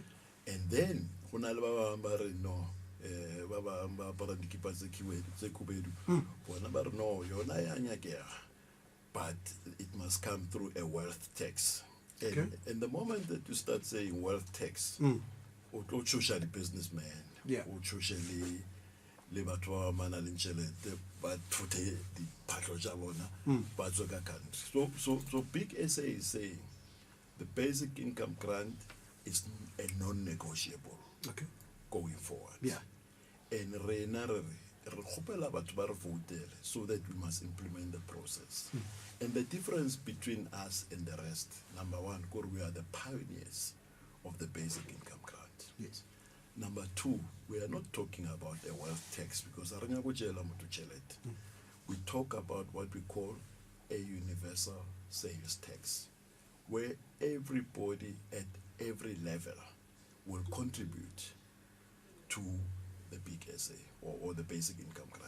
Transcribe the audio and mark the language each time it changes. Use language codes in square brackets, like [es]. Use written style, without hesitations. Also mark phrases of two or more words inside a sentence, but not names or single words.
[en] And then no, but it must come through a wealth tax. And the moment that you start saying wealth tax, usually businessman, usually [nso] le batho ba mana le ntšhelete ba thothe diphatlo tša bona ba tswe ka country. [en] So Big SA is saying the basic income grant is a non-negotiable going forward. Yeah. And [nso] re kgopela batho ba re voutele [en] so that we must implement the process. And the difference between us and the rest, number one, we are the pioneers of the basic income grant. Yes. Number two, we are not talking about a wealth tax because we talk about what we call a universal sales tax, where everybody at every level will contribute to the big SA or the basic income grant.